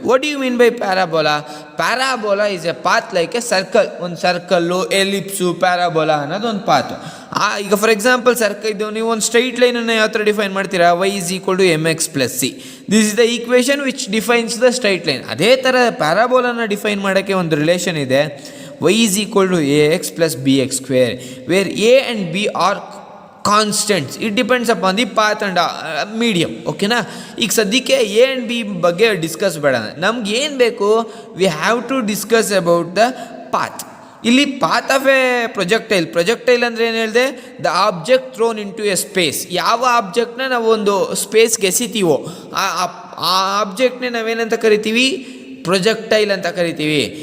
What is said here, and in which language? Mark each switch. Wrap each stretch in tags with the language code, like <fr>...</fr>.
<en>What you mean by parabola? Parabola is a path like a circle.</en> <kn>ಒಂದು circle, ಎಲಿಪ್ಸು, parabola ಅನ್ನೋದು ಒಂದು path. ಈಗ for example circle ಇದು, ನೀವು ಒಂದು ಸ್ಟ್ರೈಟ್ ಲೈನನ್ನು ಯಾವ ಥರ ಡಿಫೈನ್ ಮಾಡ್ತೀರಾ,</kn> <en>y is equal to mx plus c. This is the equation which defines the straight line.</en> <kn>ಅದೇ ಥರ ಪ್ಯಾರಾಬೋಲಾನ ಡಿಫೈನ್ ಮಾಡೋಕ್ಕೆ ಒಂದು ರಿಲೇಷನ್ ಇದೆ,</kn> <en>y is equal to ax plus bx square, where a and b are constants. It depends upon the path and medium. ಓಕೆನಾ.</en> <kn>ಈಗ ಸದ್ಯಕ್ಕೆ A and B ಬಗ್ಗೆ discuss ಬೇಡ. ನಮ್ಗೆ ಏನು ಬೇಕು,</kn> <en>We have to discuss about the path. ಇಲ್ಲಿ path of a projectile. Projectile</en> <kn>ಅಂದರೆ ಏನು ಹೇಳಿದೆ,</kn> <en>The object thrown into a space.</en> <kn>ಯಾವ ಆಬ್ಜೆಕ್ಟ್ನ ನಾವು ಒಂದು ಸ್ಪೇಸ್ಗೆ ಎಸಿತೀವೋ ಆ ಆಬ್ಜೆಕ್ಟ್ನೇ ನಾವೇನಂತ ಕರಿತೀವಿ, ಪ್ರೊಜೆಕ್ಟೈಲ್ ಅಂತ ಕರಿತೀವಿ.</kn>